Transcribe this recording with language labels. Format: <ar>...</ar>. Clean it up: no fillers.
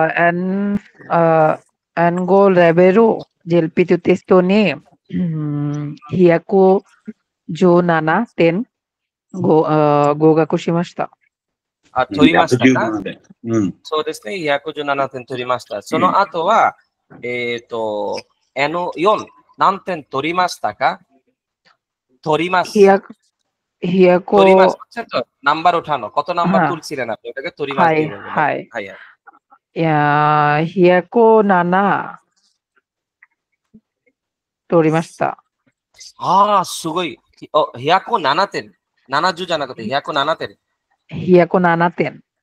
<ja>N5 レベル JLPT テストに117点合格しました。取りましたか？うん。そうですね、117点取りました。その後は、N4 何点取りましたか？取ります。取ります。ちょっとナンバー</ja> <bn>ওঠানো, কত number তুলছিলেন আপনি? ওটাকে</bn> <ja>取りますっていうのね。はい。はい。いや、107取りました。ああ、すごい。107点。70じゃなくて107点。 107点。</ja>